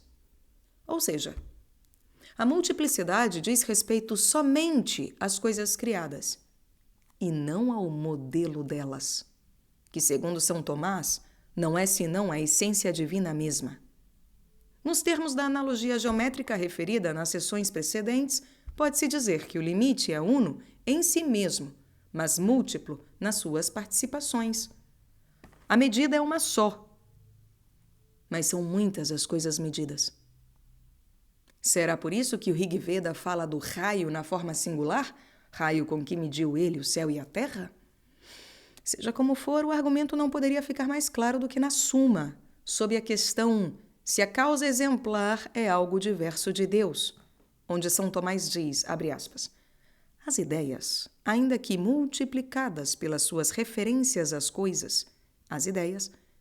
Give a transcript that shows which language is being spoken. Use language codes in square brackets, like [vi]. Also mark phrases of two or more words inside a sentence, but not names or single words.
[pt] Ou seja, a multiplicidade diz respeito somente às coisas criadas, e não ao modelo delas, que, segundo São Tomás, não é senão a essência divina mesma. Nos termos da analogia geométrica referida nas sessões precedentes, pode-se dizer que o limite é uno em si mesmo, mas múltiplo nas suas participações. A medida é uma só, mas são muitas as coisas medidas. Será por isso que o Rig Veda fala do raio na forma singular? Raio com que mediu ele o céu e a terra? Seja como for, o argumento não poderia ficar mais claro do que na Suma, sob a questão se a causa exemplar é algo diverso de Deus, onde São Tomás diz, abre aspas, as ideias, ainda que multiplicadas pelas suas referências às coisas, as ideias,